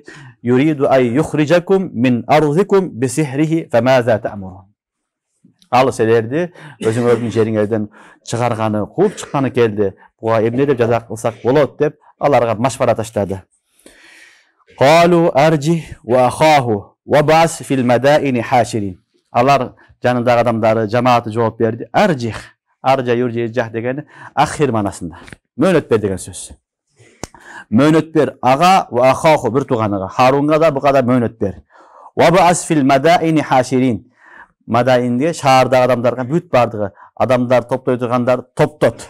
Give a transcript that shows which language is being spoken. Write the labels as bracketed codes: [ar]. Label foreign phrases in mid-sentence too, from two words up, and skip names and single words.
[ar] يريد أن يخرجكم من أرضكم بسحره فماذا تأمرون. [ky] Ал силерди өзүңөрдүн жериңерден чыгарганы, кууп чыкканы келди. Буга эмне деп жаза кылсак болот деп аларга машвара таштады. [ar] قالوا أرجه وأخاه وابعث في المدائن حاشرين. [ky] Алар жанындагы адамдары, жамааты жооп берди. [ar] أرجه أرجأ يرجئ [ky] жах дегени ахир манасында. Мөөнөт бер деген сөз. Мөөнөт бер ага [ar] وأخاه [ky] бир тууганыга, Харунга да буга да мөөнөт бер. [ar] وابعث في المدائن حاشرين. [ky] Мадаинде шаардагы адамдарга бүт бардыгы, адамдар топтой тургандар топтот.